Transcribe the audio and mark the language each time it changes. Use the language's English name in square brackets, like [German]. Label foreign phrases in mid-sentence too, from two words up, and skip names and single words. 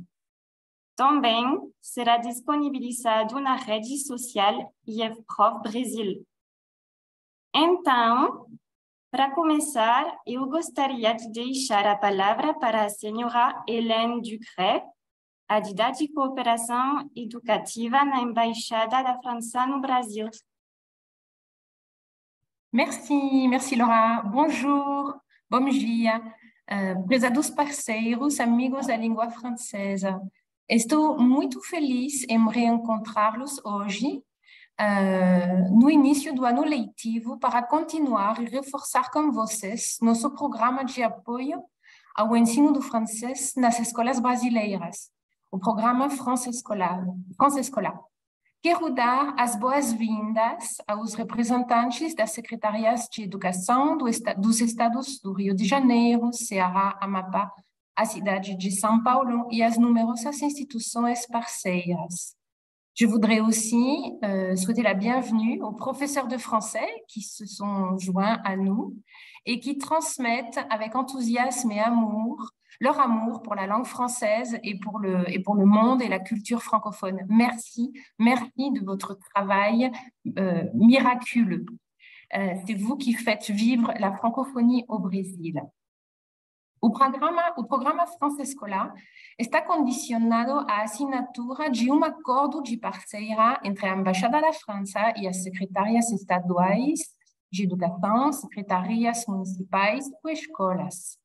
[Portuguese] Também será disponibilizado na rede social IFPROF Brasil. Então, para começar, eu gostaria de deixar a palavra para a senhora Hélène Ducret, a didática e cooperação educativa na Embaixada da França no Brasil. [French] Merci Laura. Bonjour, [Portuguese] bom dia, prezados parceiros, amigos da língua francesa. Estou muito feliz em reencontrá-los hoje, no início do ano letivo, para continuar e reforçar com vocês nosso programa de apoio ao ensino do francês nas escolas brasileiras, o programa França Escola. Quero dar as boas-vindas aos representantes das secretarias de educação dos estados do Rio de Janeiro, Ceará, Amapá, a cidade de São Paulo et as numerosas instituições parceiras. [French] Je voudrais aussi souhaiter la bienvenue aux professeurs de français qui se sont joints à nous et qui transmettent avec enthousiasme et amour leur amour pour la langue française et pour le monde et la culture francophone. Merci de votre travail miraculeux. C'est vous qui faites vivre la francophonie au Brésil. [Portuguese] O programa França Escola está condicionado à assinatura de acordo de parceria entre a Embaixada da França e as secretarias estaduais de educação, secretarias municipais ou escolas.